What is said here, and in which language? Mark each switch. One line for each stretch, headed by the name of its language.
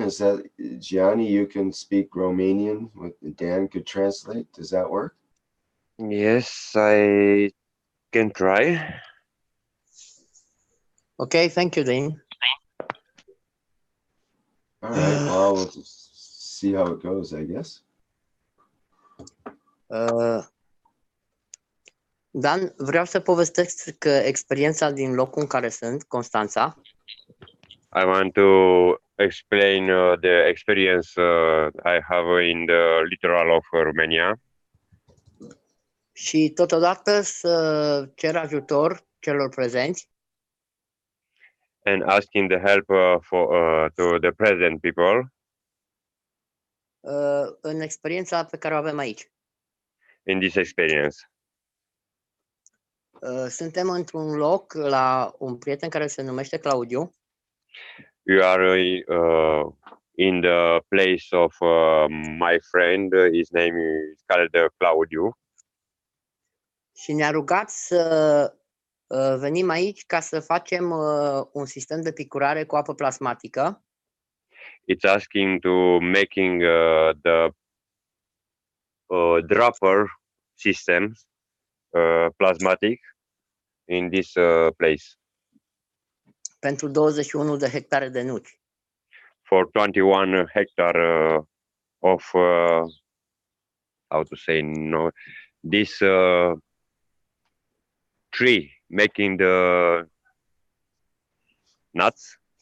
English: Is that, Gianni, you can speak Romanian, Dan could translate, does that work? Yes, I can try. Okay, thank you, Dan. All right, well, we'll just see how it goes, I guess.
Romanian: Dan, vreau să povestesc că experiența din locul în care sunt, Constanța.
English: I want to explain the experience I have in the littoral of Romania.
Romanian: Și totodată să cer ajutor celor prezenți.
English: And asking the help to the present people.
Romanian: În experiența pe care o avem aici.
English: In this experience.
Romanian: Suntem într-un loc la un prieten care se numește Claudiu.
English: You are in the place of my friend. His name is called Claudiu.
Romanian: Și ne-a rugat să venim aici ca să facem un sistem de picurare cu apă plasmatică.
English: It's asking to making the dropper system plasmatic in this place.
Romanian: Pentru 21 de hectare de nuci.
English: For 21 hectare of how to say, no, this tree making the nuts.